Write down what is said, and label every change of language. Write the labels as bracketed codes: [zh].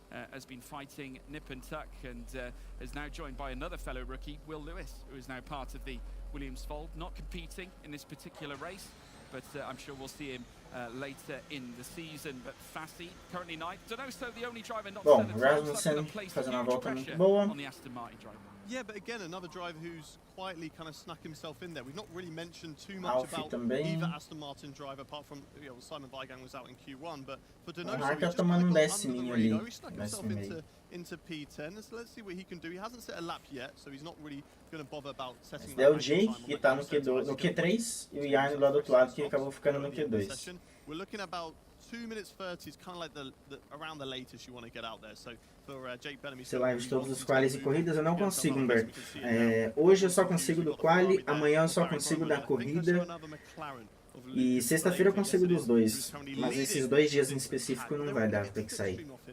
[en] Has been fighting nip and tuck and is now joined by another fellow rookie, Will Lewis, who is now part of the Williams fold, not competing in this particular race, but I'm sure we'll see him later in the season. But Fassi, currently ninth. [pt] Donoso, [en] the only driver not [pt] bom, Rasmussen fazendo uma volta muito boa. [en] On the Aston Martin driver. Yeah, but again, another driver who's quietly kind of snuck himself in there. We've not really mentioned too much about either Aston Martin driver, apart from Simon Weigang was out in Q1, but for Donoso, he just kind of got under the radar. He snuck himself into P10, so let's see what he can do. He hasn't set a lap yet, so he's not really going to bother about setting [pt] that. É o Jake, que tá no Q3, e o Jarno lá do outro lado, que acabou ficando no Q2. [en] We're looking about 2 minutes 30 is kind of like around the latest you want to get out there. So for Jake Benham, [pt] sei lá, de todos os qualis e corridas eu não consigo, Humberto. Hoje eu só consigo do quali, amanhã eu só consigo da corrida e sexta-feira eu consigo dos dois. Mas esses 2 dias em específico não vai dar pra que sair.